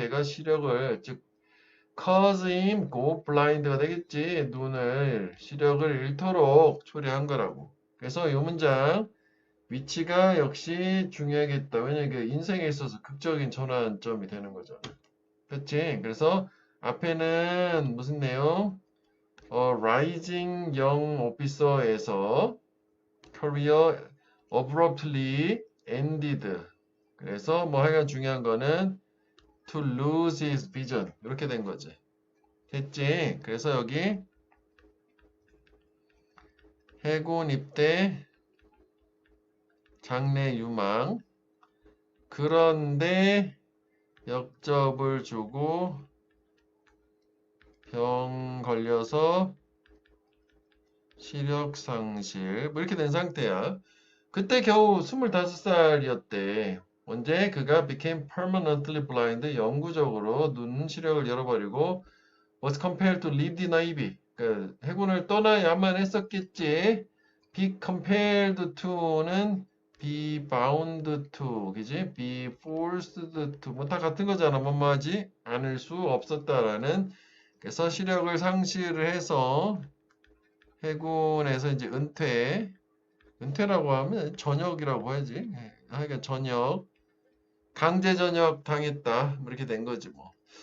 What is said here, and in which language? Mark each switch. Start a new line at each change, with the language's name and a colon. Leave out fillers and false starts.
Korean: 걔가 시력을, 즉
English: cause him go blind
Korean: 가 되겠지. 눈을, 시력을 잃도록 초래한 거라고. 그래서 이 문장 위치가 역시 중요하겠다. 왜냐면 그 인생에 있어서 극적인 전환점이 되는 거잖아. 그치? 그래서 앞에는 무슨 내용?
English: Rising Young Officer에서 Career Abruptly Ended.
Korean: 그래서 뭐 하여간 중요한 거는
English: To lose his vision.
Korean: 이렇게 된 거지. 됐지? 그래서 여기 해군 입대 장래 유망. 그런데 역접을 주고 병 걸려서 시력 상실 뭐 이렇게 된 상태야. 그때 겨우 25살이었대. 언제 그가
English: became permanently blind
Korean: 영구적으로 눈 시력을 잃어버리고
English: was compelled to leave the navy.
Korean: 그 해군을 떠나야만 했었겠지. be compelled to는 be bound to, 그지? be forced to, 뭐 다 같은 거잖아. 뭐뭐하지 않을 수 없었다라는. 그래서 시력을 상실을 해서 해군에서 이제 은퇴라고 하면 전역이라고 해야지. 하여간 전역, 강제 전역 당했다. 뭐 이렇게 된 거지 뭐.